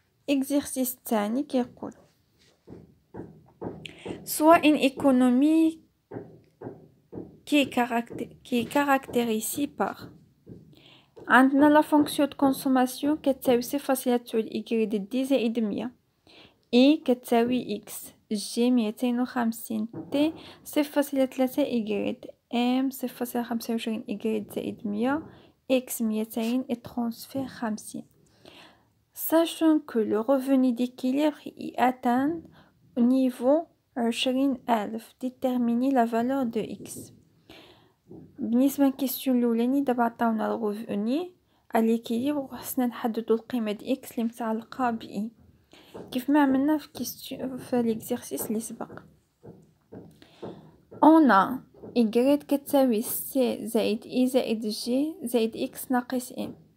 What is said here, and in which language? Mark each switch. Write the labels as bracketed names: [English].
[Arabic] إكزيرسيس الثاني كيقول [French] soit une économie qui est caractérisée par [Arabic] عندنا لا فونكسيون دو كونسوماسيون كتساوي 0.9 إكغيد دي زائد 100 إي كتساوي إكس جي 250 تي 0.3 إكغيد إم 0.25 إكغيد زائد 100 إكس 200 [French] et transfert 50. Sachant que le revenu d'équilibre y atteint au niveau 20,000 déterminer la valeur de x. [Arabic] بالنسبة للكيسيون الأولاني دابا عطاونا الغوفوني الإكيليبر وخصنا نحددو القيمة د إكس اللي متعلقة ب إي كيف ما عملنا في ليكزيرسيس اللي سبق. أونا إكغيد كتساوي سي زائد إي زائد جي زائد إكس ناقص إم.